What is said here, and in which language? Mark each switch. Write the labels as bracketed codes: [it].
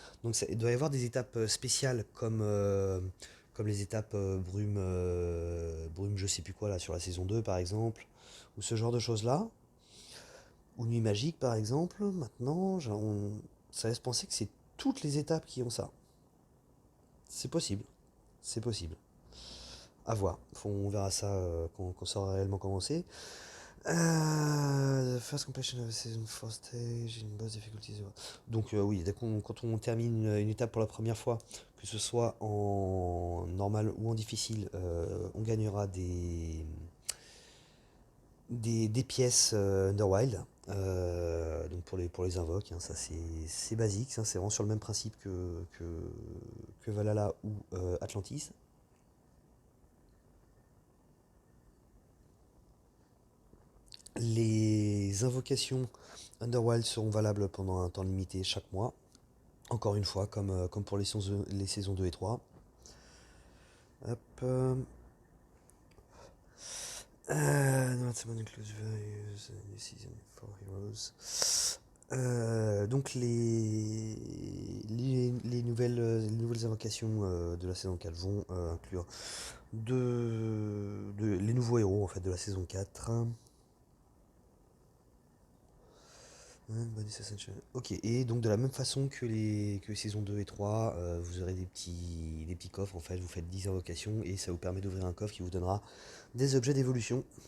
[fr] Donc il doit y avoir des étapes spéciales comme les étapes brume je sais plus quoi là sur la saison 2 par exemple, ou ce genre de choses-là, ou Nuit Magique par exemple. Maintenant, ça laisse penser que c'est toutes les étapes qui ont ça. C'est possible, c'est possible. À voir. On verra ça quand ça aura réellement commencé. [en] The first completion of the season 4 stage in both difficulties. [fr] Donc oui, quand on termine une étape pour la première fois, que ce soit en normal ou en difficile, on gagnera des pièces Underwild. Donc pour les invoques, hein, ça c'est basique, ça, c'est vraiment sur le même principe que Valhalla ou Atlantis. Les invocations Underwild seront valables pendant un temps limité chaque mois. Encore une fois, comme pour les saisons 2 et 3. Hop. [en] No, includes various season for heroes. [fr] Donc les nouvelles invocations de la saison 4 vont inclure les nouveaux héros en fait de la saison 4. Bonus Ascension. Ok, et donc de la même façon que les saisons 2 et 3, vous aurez des petits coffres en fait, vous faites 10 invocations et ça vous permet d'ouvrir un coffre qui vous donnera des objets d'évolution.